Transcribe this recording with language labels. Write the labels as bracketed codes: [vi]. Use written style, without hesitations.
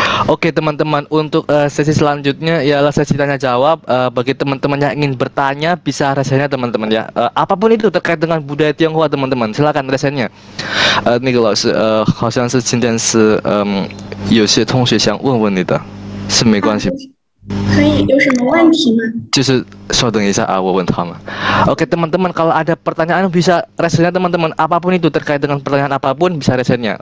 [id] Oke teman-teman, untuk sesi selanjutnya ialah sesi tanya jawab. Bagi teman-teman yang ingin bertanya bisa resennya teman-teman ya. Apapun itu terkait dengan budaya Tionghoa teman-teman, silakan resennya. [zh] 那个老师，好像是今天是有些同学想问问你的，是没关系。可以，有什么问题吗？就是稍等一下啊，我问他们。 [id] Oke teman-teman, kalau ada pertanyaan bisa resennya teman-teman. Apapun itu terkait dengan pertanyaan apapun bisa resennya.